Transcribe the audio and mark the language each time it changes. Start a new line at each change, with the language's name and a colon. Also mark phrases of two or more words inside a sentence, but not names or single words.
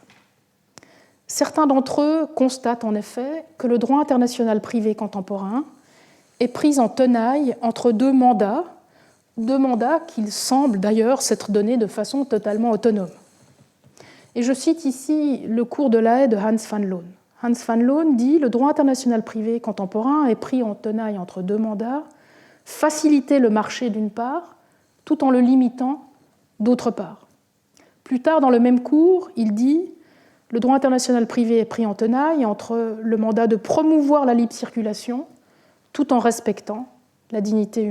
French: Certains d'entre eux constatent en effet que le droit international privé contemporain est pris en tenaille entre deux mandats qu'ils semblent d'ailleurs s'être donnés de façon totalement autonome. Et je cite ici le cours de La Haye de Hans van Loon. Hans van Loon dit « Le droit international privé contemporain est pris en tenaille entre deux mandats, faciliter le marché d'une part, tout en le limitant d'autre part. » Plus tard dans le même cours, il dit « Le droit international privé est pris en tenaille entre le mandat de promouvoir la libre circulation, tout en respectant la dignité humaine.